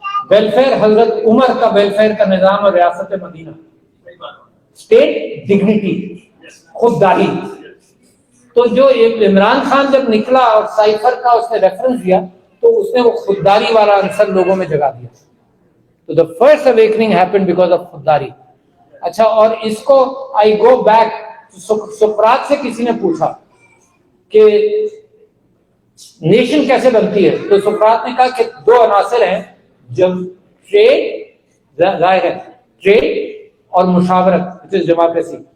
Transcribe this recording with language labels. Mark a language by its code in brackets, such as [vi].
[ur] Welfare حضرت عمر کا welfare کا نظام اور ریاست مدینہ, اسٹیٹ ڈگنیٹی, خودداری. تو جو عمران خان جب نکلا اور سائفر کا اس نے ریفرنس دیا تو اس نے وہ خودداری والا عنصر لوگوں میں جگا دیا. [en] تو the first awakening happened because of خودداری. [ur] اچھا اور اس کو [en] I go back, [ur] سقراط سے کسی نے پوچھا کہ نیشن کیسے بنتی ہے, تو سقراط نے کہا کہ 2 عناصر ہیں, جب ٹریڈ ظاہر ہے, ٹریڈ اور مشاورت ڈیموکریسی.